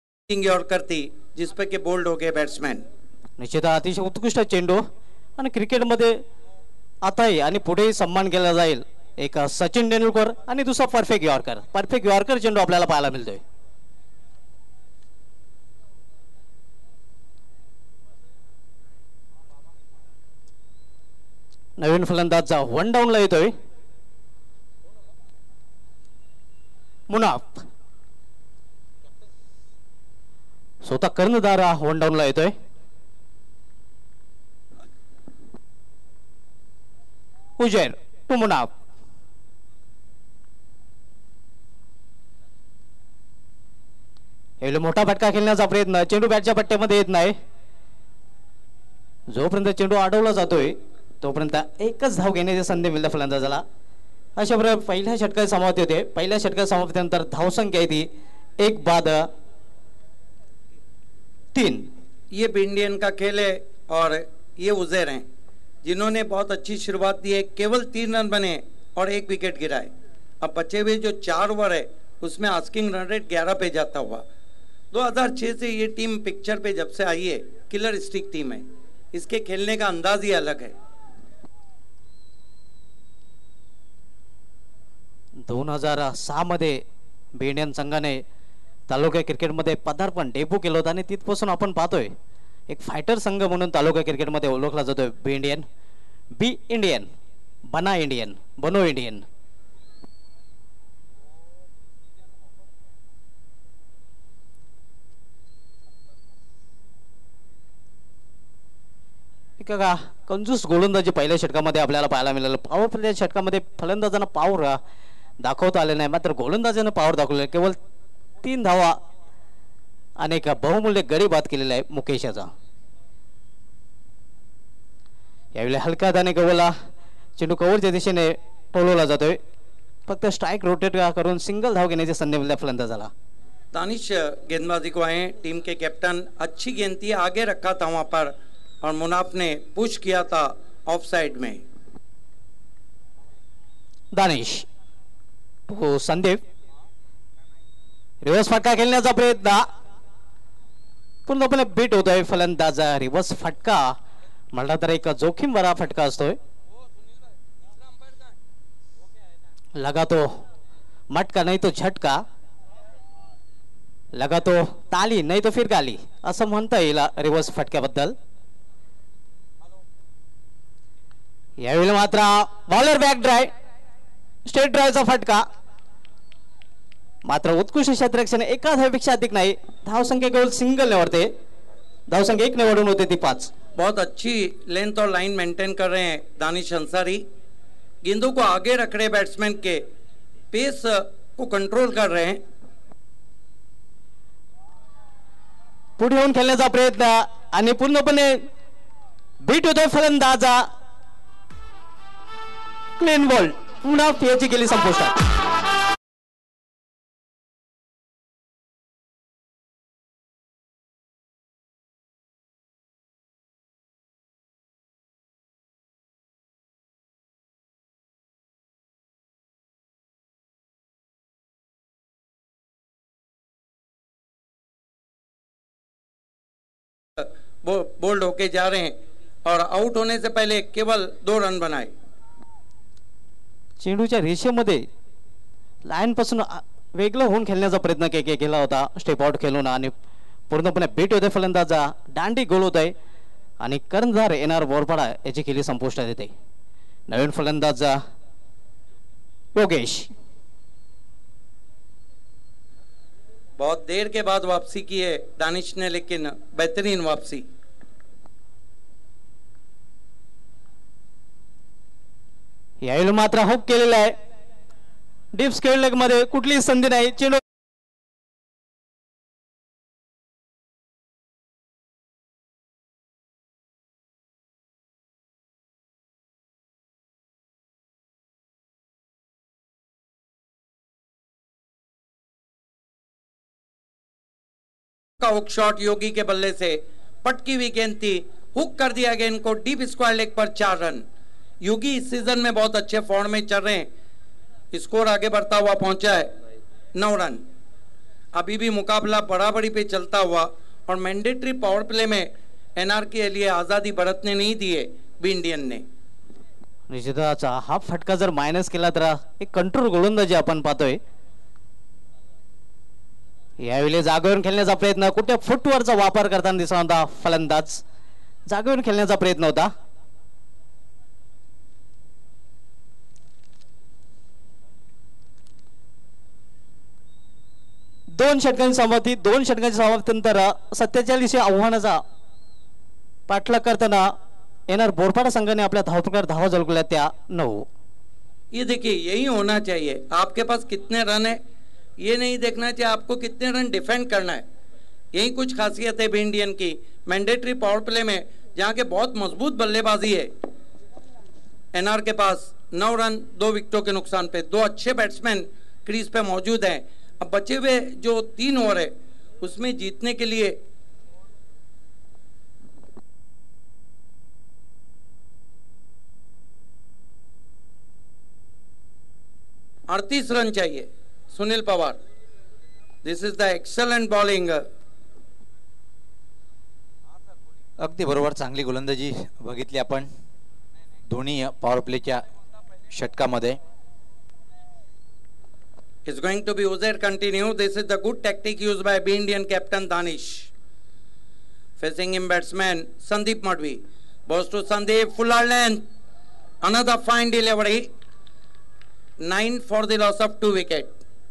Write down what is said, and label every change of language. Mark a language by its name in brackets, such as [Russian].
[Hindi] Yorker थी जिस पे के बोल्ड हो गए बैट्समैन. [Marathi] निश्चित अतिशय उत्कृष्ट चेंडू आणि क्रिकेटमध्ये आताही आणि पुढेही सन्मान केला जाईल. एक सचिन तेंडुलकर आणि दुसरा परफेक्ट यॉर्कर. परफेक्ट यॉर्कर चेंडू आपल्याला पाहायला मिळतोय. नवीन फलंदाज वन डाऊनला येतोय मुनाफ. स्वतः कर्णधार वन डाऊनला येतोय. उजेर टू मुनाफ. यावेळी मोठा फटका खेळण्याचा प्रयत्न, चेंडू बॅटच्या पट्ट्यामध्ये येत नाही. जोपर्यंत चेंडू अडवला जातोय तोपर्यंत एकच धाव घेण्याची संधी मिळते फलंदाजाला. अशा प्रकारे पहिल्या षटकात समाप्ती होते. पहिल्या षटकात समाप्तीनंतर धावसंख्या आहे ती 1 बाद 3. [Hindi] ये भी इंडियन का खेल है और ये उजैर हैं जिन्होंने बहुत अच्छी शुरुआत दी है. केवल 3 रन बने और 1 विकेट गिरा है. अब बचे हुए जो 4 ओवर है उसमें आस्किंग रन रेट 11 पे जाता हुआ. 2006 से ये टीम पिक्चर पे जब से आई है किलर स्टिक टीम है. इसके खेलने का अंदाज ही अलग है. [Marathi] 2006 मध्ये इंडियन संघाने तालुका क्रिकेटमध्ये पदार्पण डेब्यू केलं होतं आणि तिथपासून आपण पाहतोय एक फायटर संघ म्हणून तालुका क्रिकेटमध्ये ओळखला जातोय. [Hindi] बी इंडियन, बी इंडियन, बना इंडियन, बनो इंडियन. [Marathi] का कंजूस गोलंदाजी पहिल्या षटकामध्ये आपल्याला पाहायला मिळालं. पॉवर प्लेच्या षटकामध्ये फलंदाजांना पॉवर दाखवता आले नाही, मात्र गोलंदाजांना पॉवर दाखवले. केवळ 3 धावा आणि एक बहुमूल्य गडी बाद केलेला आहे मुकेशाचा. यावेळी हलका दाने गवला चेंडू कव्हरच्या दिशेने टोलवला जातोय. फक्त स्ट्राइक रोटेट करून सिंगल धाव घेण्याची संधी मिळते फलंदाजाला. [Hindi] दानिश गेंदबाजी को आए. टीम के कैप्टन अच्छी गेंद थी, आगे रखा था वहां पर और मुनाफ ने पुश किया था ऑफ साइड में. [Marathi] दानिश तो संदीप रिवर्स फटका खेळण्याचा प्रयत्न पूर्णपणे बीट होतोय फलंदाज. रिवर्स फटका म्हटला तर एक जोखीम भरा फटका असतोय. लगा तो मटका नाही तो झटका, लगा तो ताली नाही तो फिरकाली असं म्हणता येईल रिवर्स फटक्याबद्दल. यावेळी मात्र बॉलर बॅक ड्राय, स्टेट ड्रायचा फटका. मात्र उत्कृष्ट क्षेत्ररक्षण एका धावेपेक्षा अधिक नाही. धावसंख्या केवळ सिंगल निवडते. धावसंख्या 1 निवडून होते ती 5. [Hindi] बहुत अच्छी लेंथ और लाइन मेंटेन कर रहे हैं दानिश अंसारी. गेंदों को आगे रख रहे बैट्समैन के, पेस को कंट्रोल कर रहे हैं. [Marathi] पुढे येऊन खेळण्याचा प्रयत्न आणि पूर्णपणे बीट होतोय फलंदाजा. क्लीन बॉल पुन्हा याची गेली संपुष्टात. [Hindi] बोल्ड होके जा रहे हैं और आउट होने से पहले केवल 2 रन बनाए. [Marathi] चेंडूच्या रेषेमध्ये लाईन पासून वेगळं होऊन खेळण्याचा प्रयत्न केला होता स्टेप आउट खेळून आणि पूर्णपणे बेट होते फलंदाजा दांडी गोल होत आहे आणि कर्णधार येणार बोरपाडा याची खेळी संपुष्टात येते. नवीन फलंदाज योगेश. [Hindi] बहुत देर के बाद वापसी की है दानिश ने, लेकिन बेहतरीन वापसी. [Marathi] यावेळी मात्र हुक केलेला आहे. डीप स्क्वेअर लेग मध्ये कुठलीही संधी नाही. चेंडू [Hindi] का हुक शॉट योगी के बल्ले से पटकी हुई गेंद थी, हुक कर दिया गेंद को डीप स्क्वायर लेग पर 4 रन. योगी इस सीजन में बहुत अच्छे फॉर्म में चल रहे हैं. स्कोर आगे बढ़ता हुआ पहुंचा है 9 रन. अभी भी मुकाबला बराबरी पे चलता हुआ और मैंडेटरी पावर प्ले में एनआर के लिए आजादी बरतने नहीं दिए बी इंडियन ने. [Marathi] निश्चितच हा फटका जर मायनस केला तर एक कंट्रोल गोलंदाजी आपण पाहतोय. यावेळी जागेवरून खेळण्याचा प्रयत्न, कुठे फुटवरचा वापर करताना दिसला होता फलंदाज. जागेवरून खेळण्याचा प्रयत्न होता. दोन षटकांची समाप्तीनंतर 47 आव्हानाचा पाठलाग करताना येणार बोरपाडा संघाने आपल्या धावपकार धावा झळकल्या त्या 9. [Hindi] ये देखिए, यही होना चाहिए. आपके पास कितने रन है ये नहीं देखना चाहिए, आपको कितने रन डिफेंड करना है. यही कुछ खासियत है बी इंडियन की मैंडेटरी पावर प्ले में, जहाँ के बहुत मजबूत बल्लेबाजी है. एनआर के पास 9 रन 2 विकेटों के नुकसान पे. 2 अच्छे बैट्समैन क्रीज पे मौजूद हैं. अब बचे हुए जो 3 ओवर है उसमें जीतने के लिए अड़तीस रन चाहिए. [English] Sunil Pawar, this is the excellent bowling. [Marathi] अगदी बरोबर, चांगली गोलंदाजी बघितली आपण दोन्ही power प्लेच्या षटकामध्ये. [English] Is going to be Uzair continue. This is the good tactic used by B Indian captain Danish. Facing him batsman Sandeep Madhvi. Balls to Sandeep, fuller length. Another fine delivery. 9 for the loss of 2 wickets.